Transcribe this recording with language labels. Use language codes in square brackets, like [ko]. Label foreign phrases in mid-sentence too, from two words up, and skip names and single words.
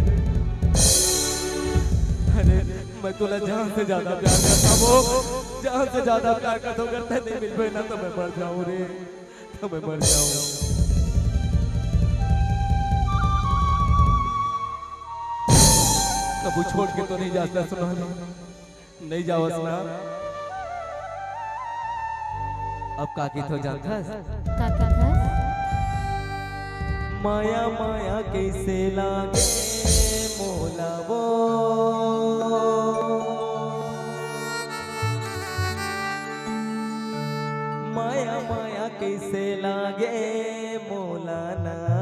[hne] अरे मैं तुला जान से ज्यादा प्यार करता वो जान से ज्यादा प्यार करता करते नहीं मिल पाए ना तो मैं मर जाऊं रे तो मैं मर जाऊं कबू छोड़ के तो नहीं जाता सुना नहीं जाओ सुना अब काकी तो जानता काका माया माया कैसे लागे मोला वो माया माया कैसे लागे मोला ना